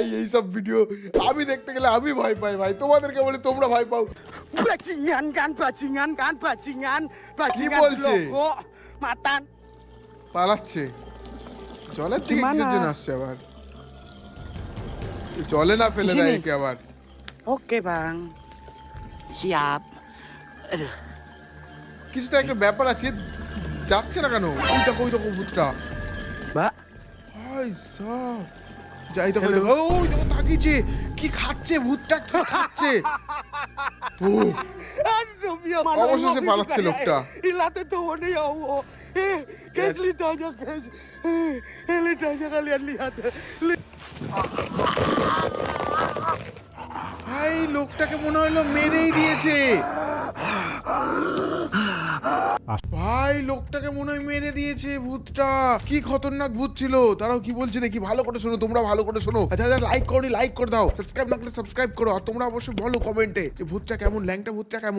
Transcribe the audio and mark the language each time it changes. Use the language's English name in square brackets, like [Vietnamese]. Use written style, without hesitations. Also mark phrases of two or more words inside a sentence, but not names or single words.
[Bangla] এইসব ভিডিও আমি দেখতে গেলে আমি ভয় পাই ভাই। তোমাদেরকে বলি তোমরা ভয় পাও? কি বলছে? পালাচ্ছে জলের থেকে কিসের জন্য আসছে আবার? জলে না ফেলে দেয় একে আবার? [Indonesian] Oke bang, siap. Aduh. [Bangla] কিছু তো একটা ব্যাপার আছে, যাচ্ছে না কেন? ওই দেখো ভূতটা [Indonesian] Mbak, [Bangla] ভাই সব। যাই দেখো ওই দেখো তাকিয়েছে, কি খাচ্ছে ভূতটা, কি খাচ্ছে? [Indonesian] aduh biar mana [Bangla] অবশেষে পালাচ্ছে লোকটা। [Indonesian] Ilate tuh nih ya Allah. Guys lidahnya guys. Lidahnya kalian lihat. [Bangla] ভাই লোকটাকে মনে হলো মেরেই দিয়েছে ভাই, লোকটাকে মনে হয় মেরে দিয়েছে ভূতটা। কি খতরনাক ভূত ছিল। তারাও কি বলছে দেখি, ভালো করে শোনো, তোমরা ভালো করে শোনো। আচ্ছা লাইক করনি, লাইক করে দাও, সাবস্ক্রাইব না করলে সাবস্ক্রাইব করো, আর তোমরা অবশ্যই বলো কমেন্টে যে ভূতটা কেমন, ল্যাংটা ভূতটা কেমন।